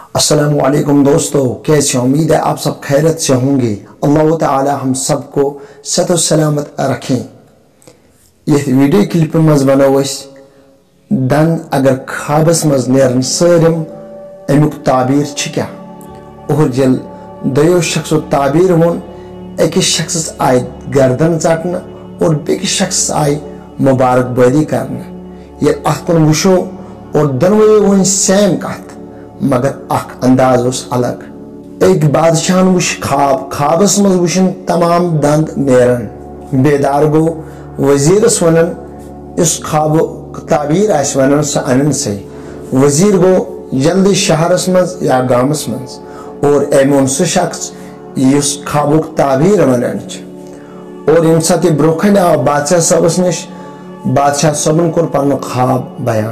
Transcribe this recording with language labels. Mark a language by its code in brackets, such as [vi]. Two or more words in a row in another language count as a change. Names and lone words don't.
[ur] السلام علیکم دوستو، کیسے امید ہے آپ سب خیرت سے ہوں گے۔ اللہ تعالی ہم سب کو صحت و سلامت رکھیں۔ [ks] یہ ویڈیو کلپ مز بنو اس دن اگر خوابس مز نیرن سارم امیک تعبیر کیا اور جل دیو شخص تعبیر ون اکس شخص آئی گردن ژٹنا اور بیکس شخص آئی مبارک بادی کرنا۔ یہ ات کن وشو اور دنوے ون سیم کت مگر اخ انداز اس الگ۔ ایک بادشاہ وش خوابس مز وشن تمام دند نیرن، بیدار گو وزیرس ونن اس خواب تعبیر آس ونن سہ انن سے۔ وزیر گو جلدی شہرس مز یا گامس مز اور ایمون سہ شخص اس خوابک تعبیر ونن اور یم سات برونکھن آو بادشاہ صاحبس نش، بادشاہ صاحبن کور پن خواب بیان۔